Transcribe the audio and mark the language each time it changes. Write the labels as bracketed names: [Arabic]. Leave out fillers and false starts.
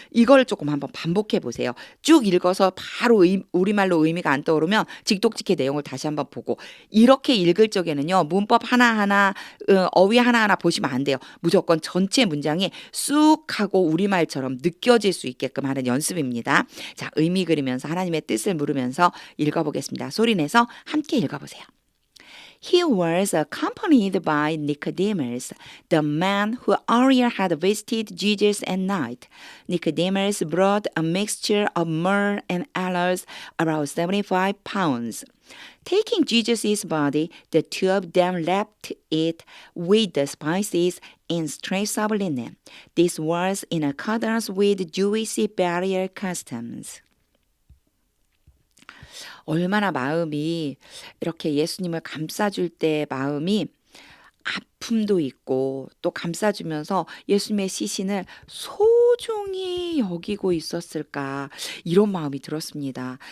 [Korean] 이걸 조금 한번 반복해 보세요. 쭉 읽어서 바로 우리말로 의미가 안 떠오르면 직독직해 내용을 다시 한번 보고 이렇게 읽을 적에는요. 문법 하나하나 어휘 하나하나 보시면 안 돼요. 무조건 전체 문장이 쑥 하고 우리말처럼 느껴질 수 있게끔 하는 연습입니다. 자, 의미 그리면서 하나님의 뜻을 물으면서 읽어보겠습니다. 소리내서 함께 읽어보세요. [English] He was accompanied by Nicodemus, the man who earlier had visited Jesus at night. Nicodemus brought a mixture of myrrh and aloes, about 75 pounds. Taking Jesus' body, the two of them wrapped it with the spices in strips of linen. This was in accordance with Jewish burial customs. [Korean] 얼마나 마음이 이렇게 예수님을 감싸줄 때 마음이 아픔도 있고 또 감싸주면서 예수님의 시신을 소중히 여기고 있었을까 이런 마음이 들었습니다.